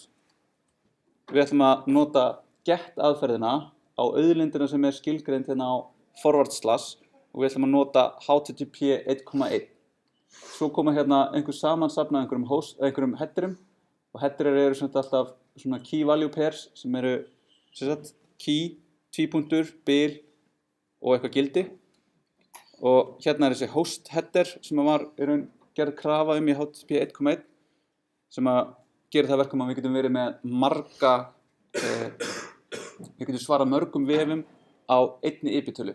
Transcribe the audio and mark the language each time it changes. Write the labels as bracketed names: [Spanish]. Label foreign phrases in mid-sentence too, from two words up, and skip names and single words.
[Icelandic] Við ætlum að nota get aðferðina á auðlindina sem skilgreind hérna á [English] forward slash [Icelandic] og við ætlum að nota HTTP 1.1. Svo koma hérna einhver samansafn af einhverjum headerum og headerir eru alltaf svona [English] key value pairs [Icelandic] sem eru key, tvípunktur, bil og eitthvað gildi. Og hérna þessi [English] host header [Icelandic] sem var gerð krafa í HTTP 1.1 sem að gera það verkum að við getum verið með marga við getum svarað mörgum vefum á einni IP-tölu.